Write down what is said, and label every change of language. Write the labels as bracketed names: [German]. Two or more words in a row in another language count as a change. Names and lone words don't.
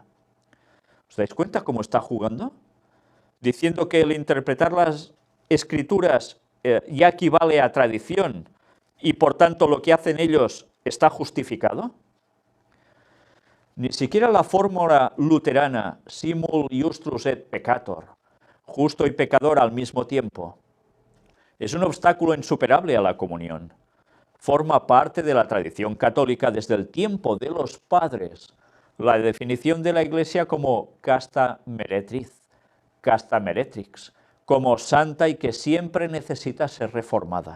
[Spanish] ¿Os dais cuenta cómo está jugando? Diciendo que el interpretar las Escrituras ya equivale a tradición y por tanto lo que hacen ellos está justificado. Ni siquiera la fórmula luterana [Latin] simul iustrus et peccator, [Spanish] justo y pecador al mismo tiempo, es un obstáculo insuperable a la comunión. Forma parte de la tradición católica desde el tiempo de los padres, la definición de la Iglesia como casta meretriz, [Latin] casta meretrix, [Spanish] como santa y que siempre necesita ser reformada.